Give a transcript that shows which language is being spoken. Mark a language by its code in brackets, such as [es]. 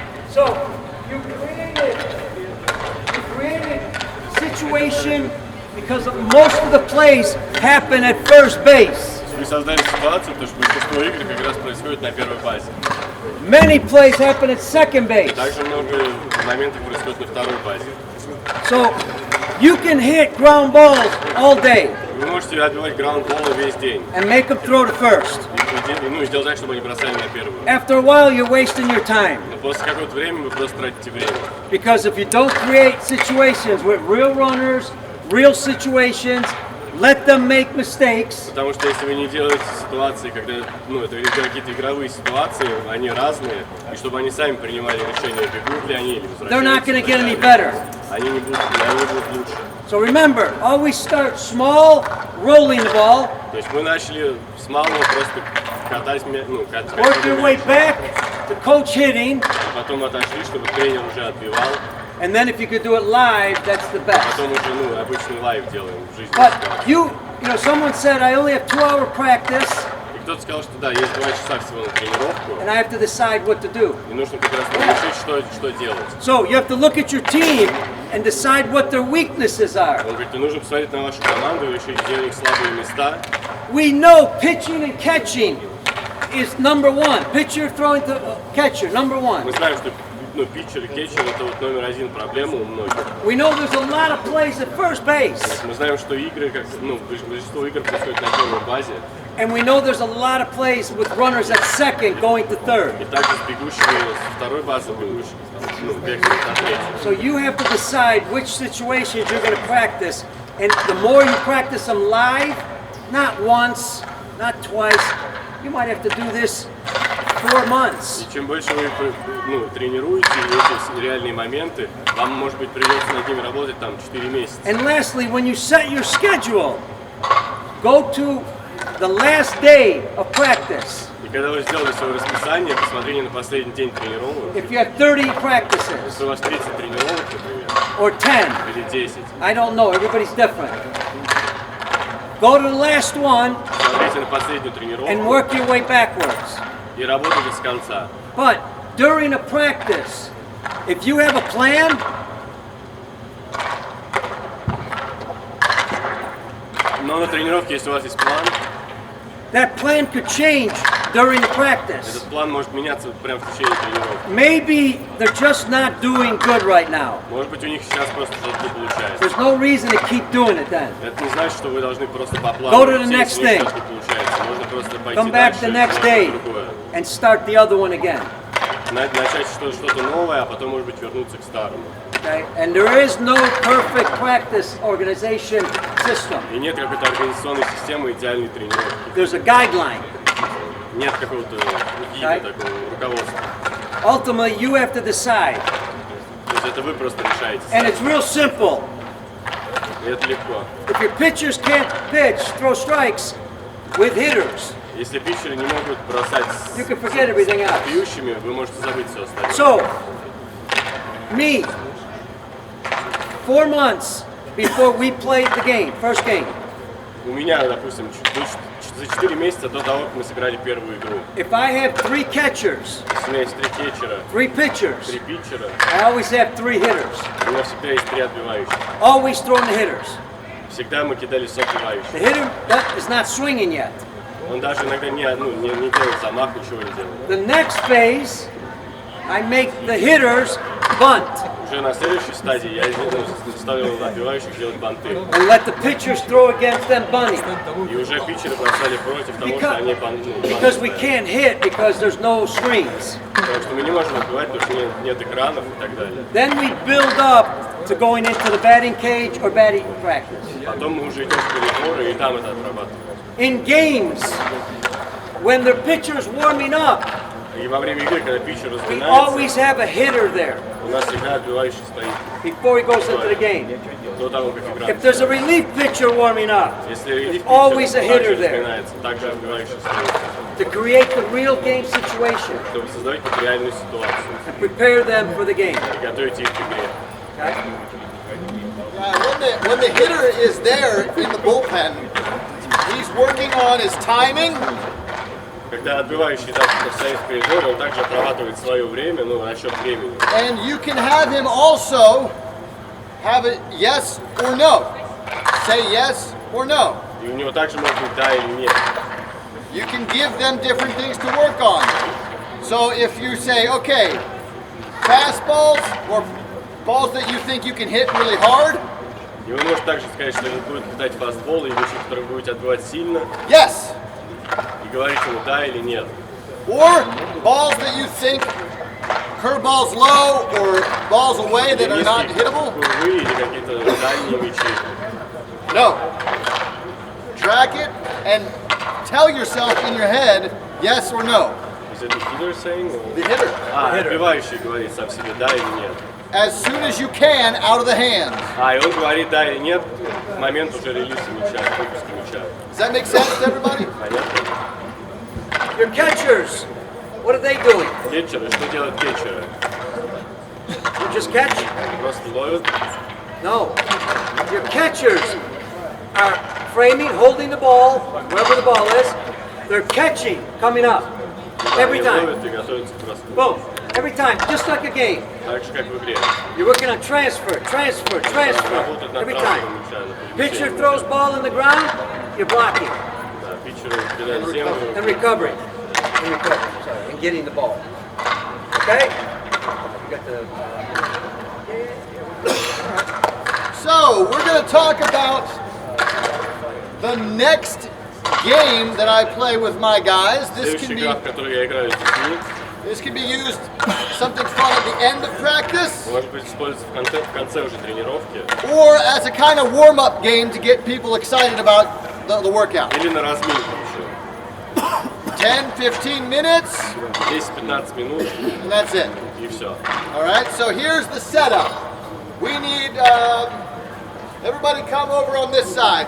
[en] So, you created situation because most of the plays happen at first base. [ru] Вы создали ситуацию, потому что большинство игр как раз происходит на первой базе. [en] Many plays happen at second base. [ru] Также много моментов происходит на второй базе. [en] So, you can hit ground balls all day [ru] Вы можете отбивать граунд-болы весь день. [en] and make them throw to first. [ru] И сделать так, чтобы они бросали на первую. [en] After a while, you're wasting your time. [ru] Но после какого-то времени вы просто тратите время. [en] Because if you don't create situations with real runners, real situations, let them make mistakes, [ru] Потому что если вы не делаете ситуации, когда, это какие-то игровые ситуации, они разные, и чтобы они сами принимали решение, бегут ли они или [en] they're not [ru] возвращаются. [en] going to get any better. [ru] Они не будут лучше. [en] So remember, always start small, rolling the ball, [ru] То есть мы начали с малого просто катать, [en] work your way back to coach hitting, [ru] потом отошли, чтобы тренер уже отбивал, [en] and then if you could do it live, that's the best. [ru] потом уже обычный лайв делаем в жизни. [en] But you know, someone said I only have 2-hour practice, [ru] И кто-то сказал, что да, есть 2 часа всего на тренировку, [en] and I have to decide what to do. [ru] и нужно как раз решить, что делать. [en] So you have to look at your team and decide what their weaknesses are. [ru] Он говорит, нужно посмотреть на вашу команду и решить, где у них слабые места. [en] We know pitching and catching is number one. Pitcher throwing to catcher, number one. [ru] Мы знаем, что ну, питчер и кетчер это вот номер один проблема у многих. [en] We know there's a lot of plays at first base. [ru] Мы знаем, что игры, как, ну, большинство игр происходит на первой базе, [en] And we know there's a lot of plays with runners at second going to third. [ru] и также с бегущими с второй базы бегущими, ну, бегают на третью. [en] So you have to decide which situations you're going to practice. And the more you practice them live, not once, not twice, you might have to do this 4 months. [ru] И чем больше вы, ну, тренируете эти реальные моменты, вам, может быть, придется над ними работать там 4 месяца. [en] And lastly, when you set your schedule, go to the last day of practice. [ru] И когда вы сделали свое расписание, посмотрите на последний день тренировок. [en] If you have 30 practices [ru] Если у вас 30 тренировок, например, [en] or 10, [ru] или 10, [en] I don't know, everybody's different. Go to the last one [ru] смотрите на последнюю [en] and [ru] тренировку [en] work your way backwards. [ru] и работайте с конца. [en] But during a practice, if you have a plan, [ru] Но на тренировке, если у вас есть план, [en] that plan could change during the practice. [ru] этот план может меняться прямо в течение тренировки. [en] Maybe they're just not doing good right now. [ru] Может быть, у них сейчас просто что-то не получается. [en] There's no reason to keep doing it then. [ru] Это не значит, что вы должны просто по [en] Go [ru] плану. [en] to the [ru] идти, [en] next [ru] если у них [en] thing. [ru] что-то не получается. Можно просто пойти [en] Come back [ru] дальше, [en] the next [ru] сделать [en] day [ru] что-то другое. [en] and start the other one again. [ru] Начать что-то новое, а потом, может быть, вернуться к старому. [en] Okay? And there is no perfect practice organization system. [ru] И нет какой-то организационной системы идеальной тренировки. [en] There's a guideline. [ru] Нет какого-то гида, такого руководства. [en] Ultimately, you have to decide. [ru] То есть это вы просто решаете. [en] And it's real simple. [ru] И это легко. [en] If your pitchers can't pitch, throw strikes with hitters, [ru] Если питчеры не могут бросать [en] you can forget everything else. [ru] с бьющими, вы можете забыть все остальное. [en] So, me, 4 months before we played the game, first game, [ru] У меня, допустим, за 4 месяца до того, как мы сыграли первую игру, [en] if I have 3 catchers, [ru] если у меня есть 3 кетчера, [en] 3 pitchers, [ru] 3 питчера, [en] I always have 3 hitters. [ru] у меня всегда есть 3 отбивающих. [en] Always throwing the hitters. [ru] Всегда мы кидали с отбивающих. [en] The hitter that is not swinging yet. [ru] Он даже иногда не делает замах, ничего не делает. [en] The next phase, I make the hitters bunt [ru] Уже на следующей стадии я ставил отбивающих делать банты. [en] and let the pitchers throw against them bunting. [ru] И уже питчеры бросали против того, что они [en] Because we can't hit because there's no screens. [ru] Потому что мы не можем отбивать, потому что нет экранов и так далее. [en] Then we build up to going into the batting cage or batting practice. [ru] Потом мы уже идем в коридоры и там это отрабатываем. [en] In games, when the pitcher's warming up, [ru] И во время игры, когда питчер [en] we [ru] разминается, [en] always have a hitter there [ru] у нас всегда отбивающий стоит [en] before he goes into the game. [ru] до того, как игра [en] If there's a relief pitcher warming up, [ru] Если релиф [en] always a hitter there. [ru] разминается, также отбивающий стоит, [en] to create the real game situation [ru] чтобы создавать какую-то реальную ситуацию [en] and prepare them for the game. [ru] и готовить их к игре. [en] Okay? When the hitter is there in the bullpen, he's working on his timing, [ru] Когда отбивающий так стоит в коридоре, он также отрабатывает свое время, ну, расчет времени. [en] and you can have him also have it yes or no. Say yes or no. [ru] И у него также может быть да или нет. [en] You can give them different things to work on. So if you say, okay, fastballs or balls that you think you can hit really hard, [ru] И вы можете также сказать, что вы будете кидать фастбол, и вещи, которые вы будете отбивать сильно, [en] yes. [ru] и говорить ему да или нет. [en] Or balls that you think curveballs low or balls away that are not hittable, [ru] Курвы или какие-то дальние мячи. [en] no. Track it and tell yourself in your head yes or no. Is it the hitter saying? The hitter. [ru] Отбивающий говорит сам себе да или нет. [en] As soon as you can out of the hands. [ru] И он говорит да или нет в момент уже релиза мяча, выпуска мяча. [en] Does that make sense to everybody? [ru] Понятно? [en] Your catchers, what are they doing? [ru] Кетчеры, что делают кетчеры? [en] You just catch? [ru] Просто ловят. [en] No. Your catchers are framing, holding the ball, wherever the ball is. They're catching, coming up. Every [ru] Они [en] time. [ru] ловят и готовятся к броску. [en] Boom. Every time, just like a game. [ru] Так же, как в игре. [en] You're working on transfer, transfer, transfer. [ru] Работают над [en] Every [ru] трансфером [en] time. [ru] мяча, на [en] Pitcher [ru] перемещении. [en] throws ball in the ground, you're blocking [ru] Да, питчеры кидают в землю. [en] and recovering. And recovering, sorry, and getting the ball. Okay? You got So we're going to talk about the next game that I play with my guys. [ru] Следующая игра, в которой я играю с детьми, [en] This can be used something fun at the end of practice, [ru] может быть использоваться в конце уже тренировки [en] or as a kind of warm-up game to get people excited about the workout. [ru] или на разминку еще. [en] 10-15 minutes, [ru] 10-15 минут [en] and that's it. [ru] и все. [en] All right, so here's the setup. We need everybody come over on this side.